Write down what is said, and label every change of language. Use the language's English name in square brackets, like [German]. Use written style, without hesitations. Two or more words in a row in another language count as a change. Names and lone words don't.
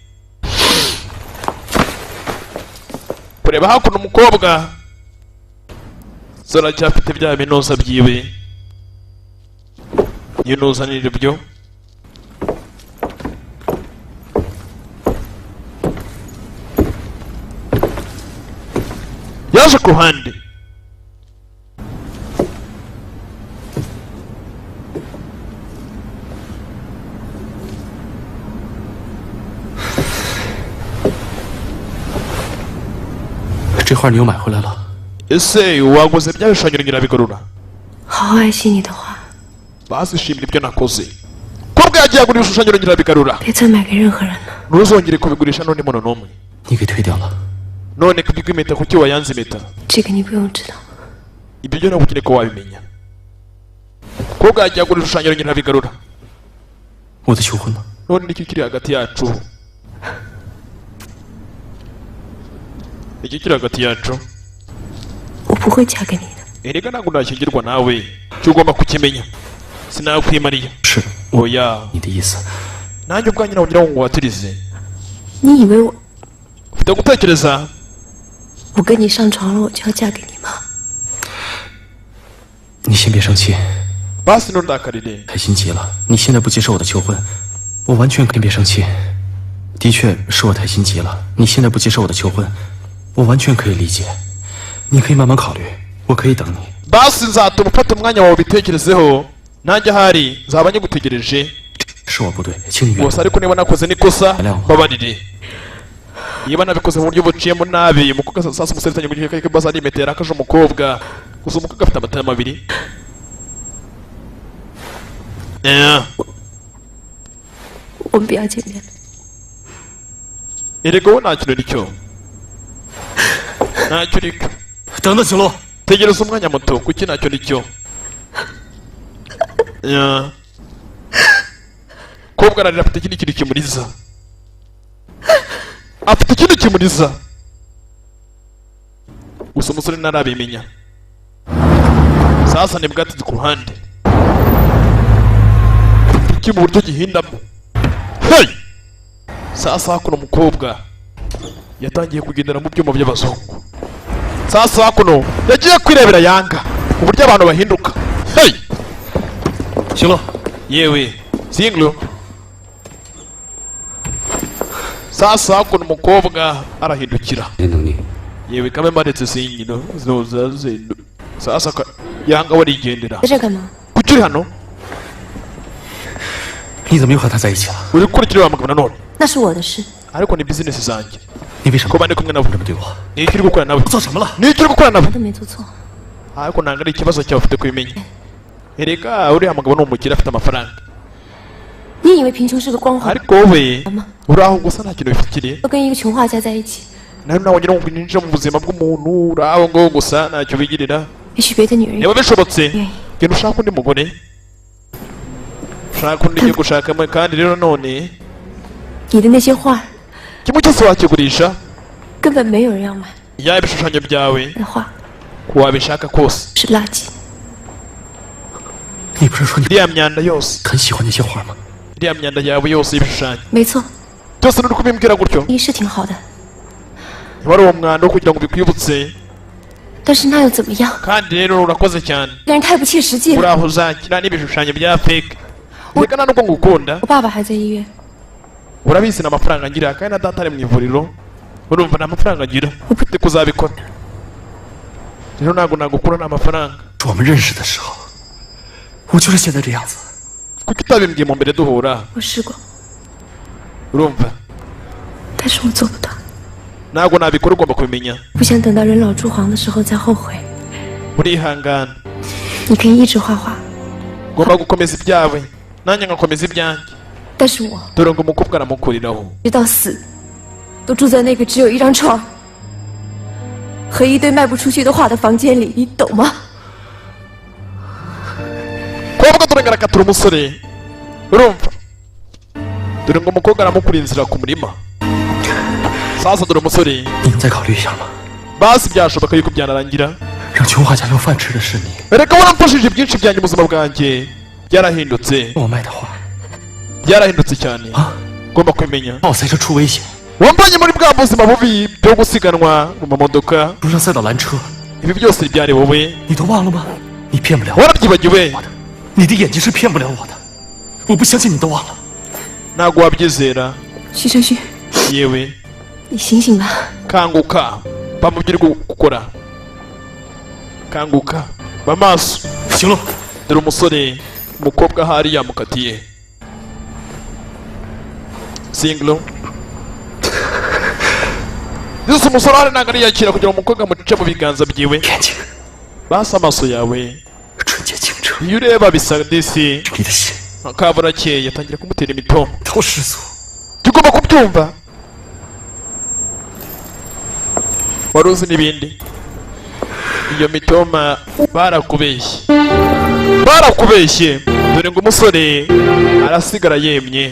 [Kinyarwanda] kureba hakuno umukobwa zaracyafite bya binoza byiwe yinuzanira ibyo yaje ku ruhande [Chinese] 这画你又买回来了。 [Kinyarwanda] ese waguze bya bishushanyo nyirabigarura [Chinese] 好好爱惜你的画， [Kinyarwanda] bazishimira ibyo nakoze kobwa yagiye agura ibishushanyo nyirabigarura [Chinese] 别再买给任何人了。 [Kinyarwanda] ntuzongere kubigurisha n'undi muntu n'umwe [Chinese] 你给退掉了。 [Kinyarwanda] none kubigwa impeta kuki wayanze impeta [Chinese] 这个你不用知道。 [Kinyarwanda] ibyo byo ntabwo ukeneye ko wabimenya kobwa yagiye agura ibishushanyo nyirabigarura [Chinese] 我的求婚呢？ [Kinyarwanda] none nicyo kiri hagati yacu nicyo kiri hagati yacu [Chinese] 我不会嫁给你的。 [Kinyarwanda] erega ntabwo nashyingirwa nawe cyo ugomba kukimenya sinakwimariya [Chinese] 是 [Kinyarwanda] oya [Chinese] 你的意思。 [Kinyarwanda] nanjye ubwanjye nawe ngira ngo nguhatirize [Chinese] 你以为我 [Kinyarwanda] ufite gutekereza [Chinese] 我跟你上床了，我就要嫁给你吗？你先别生气， [Kinyarwanda] basi ntundakarire [Chinese] 太心急了。你现在不接受我的求婚，我完全可以别生气。的确是我太心急了。你现在不接受我的求婚，我完全可以理解。你可以慢慢考虑，我可以等你。 [Kinyarwanda] basi nzatuma ufata umwanya wawe ubitekerezeho nanjye ahari nzaba nyigutegereje [Chinese] 是我不对，请你原 [Kinyarwanda] gusa [Chinese] 谅。 [Kinyarwanda] ariko niba nakoze n'ikosa mbabarire niba nabikoze mu buryo buciyemo nabi umukobwa sasa umusore atangiye kugira ko baza arimetera akaje umukobwa gusa umukobwa afite amatara mabiri eh [Chinese] 我们不要见面了。 [Kinyarwanda] erega wowe nta kintu nicyo ntacyo uriko [Chinese] 等等，行路， [Kinyarwanda] tegereza umwanya muto kuki ntacyo nicyo yeah. kobwa ararira afite ikindi kintu kimuriza afite ikindi kimuriza gusa umusore ntarabimenya sasa nibwo ati ku ruhande iki mu buryo gihindamo hey! sasa hakuno umukobwa yatangiye kugendera mu byuma by'abazungu sasa hakuno yagiye kwirebera yanga uburyo abantu bahinduka hey! [Chinese] 行路， [Kinyarwanda] yewe singlo sasa hakuno umukobwa arahindukira [Chinese] 先等你。 [Kinyarwanda] yewe kame mbaretse singino zoza zendo sasa yanga warigendera [Chinese] 在这干嘛？ [Kinyarwanda] kuki uri hano [Chinese] 你怎么又和他在一起了？ [Kinyarwanda] uri gukurikira wa mugabo nanone [Chinese] 那是我的事。 [Kinyarwanda] ariko ni business zanjye [Chinese] 你为什么 [Kinyarwanda] kuba ndi kumwe nabo [Chinese] 这么对我？ [Kinyarwanda] ni iki uri gukora nabo [Chinese] 做什么了？ [Kinyarwanda] ni iki uri gukora nabo [Chinese] 我都没做错。 [Kinyarwanda] ariko ntabwo ari ikibazo cyawe ufite kubimenya erega uriya mugabo ni umukire afite amafaranga [Chinese] 你以为贫穷是个光环 [Kinyarwanda] ariko wowe uri aho gusa nta kintu bifitiriye [Chinese] 要跟一个穷画家在一起？ [Kinyarwanda] nawe nawe ngira ngo ninjira mu buzima bw'umuntu uri aho ngaho gusa ntacyo bigirira [Chinese] 也许别的女人 [Kinyarwanda] niba bishobotse [Chinese] 愿意。 [Kinyarwanda] genda ushaka undi mugore ushaka undi ugiye gushakamo kandi rero none [Chinese] 你的那些画 [Kinyarwanda] kimwe cyose wakigurisha [Chinese] 根本没有人要买， [Kinyarwanda] yaba ibishushanyo byawe [Chinese] 那画 [Kinyarwanda] wabishaka kose [Chinese] 是垃圾。你不是说你 [Kinyarwanda] iriya myanda yose [Chinese] 很喜欢那些画吗？ [Kinyarwanda] iriya myanda yawe yose y'ibishushanyo [Chinese] 没错， [Kinyarwanda] byose nturi kubimbwira gutyo [Chinese] 你是挺好的， [Kinyarwanda] wari uwo mwanda wo kugira ngo bikwibutse [Chinese] 但是那又怎么样？ [Kinyarwanda] kandi rero urakoze cyane [Chinese] 这个人太不切实际 [Kinyarwanda] uri [Chinese] 了。 [Kinyarwanda] aho uzakina n'ibishushanyo bya fake reka nta nubwo ngukunda [Chinese] 我爸爸还在医院， [Kinyarwanda] urabizi n'amafaranga ngira kandi na data ari mu ivuriro urumva nta mafaranga agira ufite kuzabikora rero ntabwo nagukura nta mafaranga [Chinese] 我们认识的时候，我就是现在这样子。 [Kinyarwanda] kuko itabimbwiye mu mbere duhura [Chinese] 我试过， [Kinyarwanda] urumva [Chinese] 但是我做不到。 [Kinyarwanda] ntabwo nabikora ugomba kubimenya [Chinese] 不想等到人老珠黄的时候再后悔。 [Kinyarwanda] urihangana [Chinese] 你可以一直画画， [Kinyarwanda] ugomba gukomeza ibyawe nanjye ngakomeza ibyanjye [Chinese] 但是我 [Kinyarwanda] dore ngo umukobwa aramukuriraho [Chinese] 直到死，都住在那个只有一张床和一堆卖不出去的画的房间里，你懂吗？ [Kinyarwanda] kuvuga dore ngarakatura umusore urumva dore ngo umukobwa aramukura inzira ku murima sasa dore umusore [Chinese] 你能再考虑一下吗？ [Kinyarwanda] basi byashoboka yuko byanarangira [Chinese] 让琼花家有饭吃的是你， [Kinyarwanda] reka waramfashije byinshi byanjye mu buzima bwanjye byarahindutse [Chinese] 我卖的画， [Kinyarwanda] byarahindutse cyane ugomba kubimenya [Chinese] 把我赛车出危险， [Kinyarwanda] wambanye muri bwa buzima bubi byo gusiganwa mu mamodoka [Chinese] 路上赛道拦车， [Kinyarwanda] ibi byose byari wowe [Chinese] 你都忘了吗？你骗不了我， [Kinyarwanda] warabyibagiwe [Chinese] 你的眼睛是骗不了我的，我不相信你都忘了。 [Kinyarwanda] ntabwo wabyizera [Chinese] 徐承旭， [Kinyarwanda] yewe [Chinese] 你醒醒吧！ [Kinyarwanda] kanguka ba mu byo uri gukora kanguka ba maso [Chinese] 行了， [Kinyarwanda] dore umusore umukobwa ahari yamukatiye singlo yose umusore ahari ntabwo ariyakira kugira ngo umukobwa amuce mu biganza byiwe [Chinese] 眼睛 [Kinyarwanda] basi amaso yawe [Chinese] 纯洁清澈， [Kinyarwanda] iyo ureba bisa disi [Chinese] 你的心 [Kinyarwanda] akaburakeye atangira kumutera imitoma [Chinese] 都失足。 [Kinyarwanda] tugomba kubyumva wari uzi n'ibindi iyo mitoma barakubeshye dore ngo umusore arasigara yemye